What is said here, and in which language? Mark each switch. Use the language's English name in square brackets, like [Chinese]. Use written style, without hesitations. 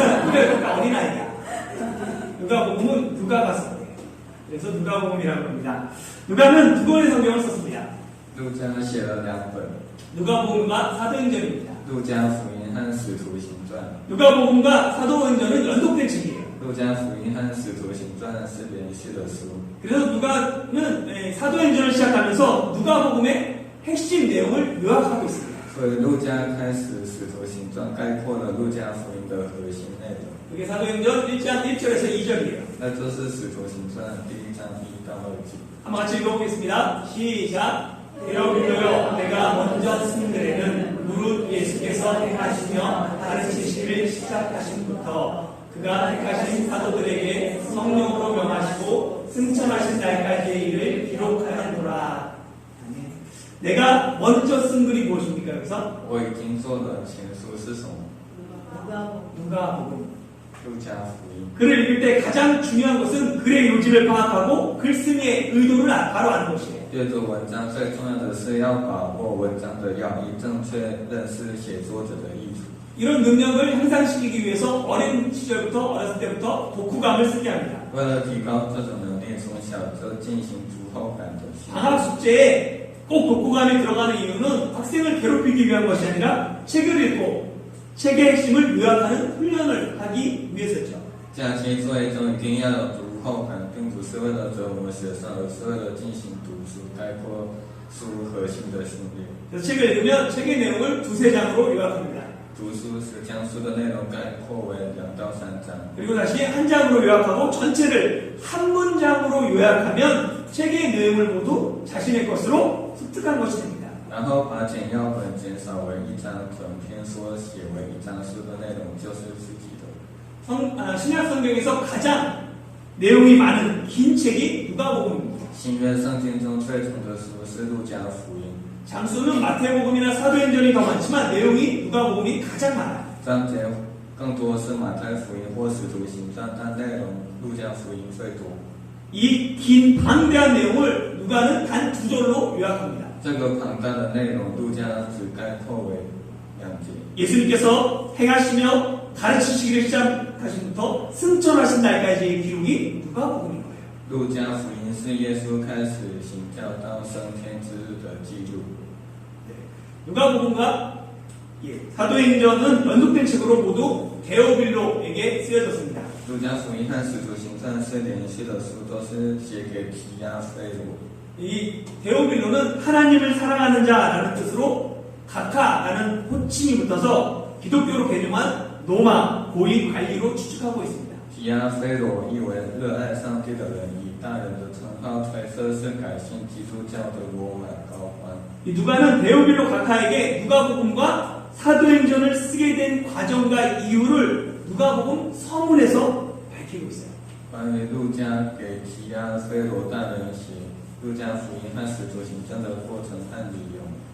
[Korean] 그래, 그러니까 어린아이야. 누가복음은 누가가 썼대요. 그래서 누가복음이라고 합니다. 누가는 두 권의 성경을 썼습니다. [Chinese] 路加写了2本， [Korean] 누가복음과 사도행전입니다. [Chinese] 路加福音和使徒行传。 [Korean] 누가복음과 사도행전은 연속된 책이에요. [Chinese] 路加福音和使徒行传是连续的书。 [Korean] 그래서 누가는 사도행전을 시작하면서 누가복음의 핵심 내용을 요약하고 있습니다. [Chinese] 所以路加开始使徒行传概括了路加福音的核心内容。 [Korean] 그게 사도행전 1장 1절에서 2절이에요. [Chinese] 那就是使徒行传第1章1到2节。 [Korean] 한번 같이 읽어보겠습니다. 시작. 데오빌로여, 내가 먼저 쓴 글에는 무릇 예수께서 행하시며 가르치시기를 시작하신부터 그가 택하신 사도들에게 성령으로 명하시고 승천하신 날까지의 일을 기록하였노라. 내가 먼저 쓴 글이 무엇입니까? 여기서 [Chinese] 我已经做的前书是什么？ [Korean] 누가복음. [Chinese] 路加福音。 [Korean] 글을 읽을 때 가장 중요한 것은 글의 요지를 파악하고 글쓰기의 의도를 바로 아는 것이에요. [Chinese] 阅读文章最重要的是要把握文章的要义，正确认识写作者的意图。 [Korean] 이런 능력을 향상시키기 위해서 어렸을 때부터 독후감을 쓰게 합니다. [Chinese] 为了提高这种能力，从小就进行读后感的训练。 [Korean] 방학 숙제에 꼭 독후감이 들어가는 이유는 학생을 괴롭히기 위한 것이 아니라 책을 읽고 책의 핵심을 요약하는 훈련을 하기 위해서죠. [Chinese] 假期作业中一定要有读后感，并不是为了折磨学生，而是为了进行读书概括书核心的训练。 [Korean] 그래서 책을 읽으면 책의 내용을 2-3장으로 요약합니다. [Chinese] 读书是将书的内容概括为2到3章， [Korean] 그리고 다시 한 장으로 요약하고 전체를 한 문장으로 요약하면 책의 내용을 모두 자신의 것으로 습득한 것이 됩니다. [Chinese] 然后把简要本减少为1章，整篇缩写为1章，书的内容就是自己的。 [Korean] 신약 성경에서 가장 내용이 많은 긴 책이 누가복음입니다. [Chinese] 新约圣经中最长的书是路加福音， [Korean] 장수는 마태복음이나 사도행전이 더 많지만 내용이 누가복음이 가장 많아요. [Chinese] 章节更多是马太福音或使徒行传，但内容路加福音最多。 [Korean] 이 긴 방대한 내용을 누가는 단 2절로 요약합니다. [Chinese] 这个庞大的内容，路加只概括为2节。 [Korean] 예수님께서 행하시며 가르치시기를 시작하신부터 승천하신 날까지의 기록이 누가복음인 거예요. [Chinese] 路加福音是耶稣开始行教到升天之日的记录。 [Korean] 누가복음과 사도행전은 연속된 책으로 모두 데오빌로에게 쓰여졌습니다. [Chinese] 路加福音和使徒行传是连续的书，都是写给提亚非罗。 [Korean] 이 데오빌로는 하나님을 사랑하는 자라는 뜻으로 각하라는 호칭이 붙어서 기독교로 개념한 노마, 고위, 관리로 추측하고 있습니다. [Chinese] 提亚非罗译为热爱上帝的人，以大人的称号推测是改信基督教的罗马高官。 [Korean] 이 누가는 데오빌로 각하에게 누가복음과 사도행전을 쓰게 된 과정과 이유를 누가복음 서문에서 밝히고 있어요. [Chinese] 关于路加给提亚非罗大人写路加福音和使徒行传的过程和理由。